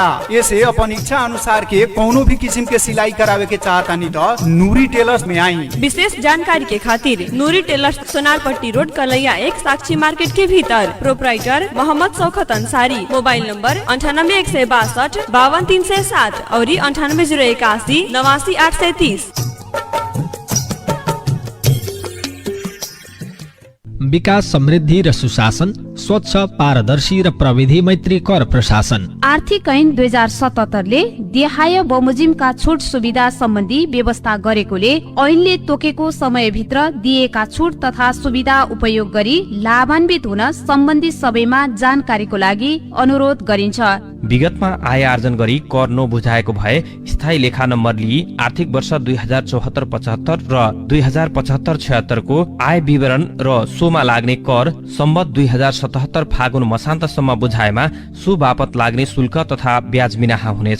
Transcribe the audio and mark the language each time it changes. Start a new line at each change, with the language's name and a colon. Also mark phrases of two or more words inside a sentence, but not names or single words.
Bhojpuri: ऐसे अपन इच्छा अनुसार के कोनो भी किस्म के सिलाई करावे के चाहतानी तो नूरी टेलर्स में आई। विशेष जानकारी के खातिर नूरी टेलर्स सोनारपट्टी रोड कलैया 1 साक्षी मार्केट के भीतर। प्रोपराइटर मोहम्मद शौकत अंसारी। मोबाइल नंबर 9816 52307 और 9801 89830।
Nepali: विकास समृद्धि र सुशासन, स्वच्छ पारदर्शी र प्रविधि मैत्री कर प्रशासन। आर्थिक ऐन 2077 ले देहाय बमोजिमका छुट सुविधा सम्बन्धी व्यवस्था गरेकोले ऐनले तोकेको समयभित्र दिएका छुट तथा सुविधा उपयोग गरी लाभान्वित हुन सम्बन्धित सबैमा जानकारीको लागि अनुरोध गरिन्छ। विगतमा आय आर्जन गरी कर नबुझाएको भए स्थायी लेखा नम्बर लिई आर्थिक वर्ष 2074-75 र 2075-76 को आय विवरण र सोमा लाग्ने कर सम्बत 2077 फागुन मसान्तसम्म बुझाएमा सो बापत लाग्ने शुल्क तथा ब्याज मिनाहा हुनेछ।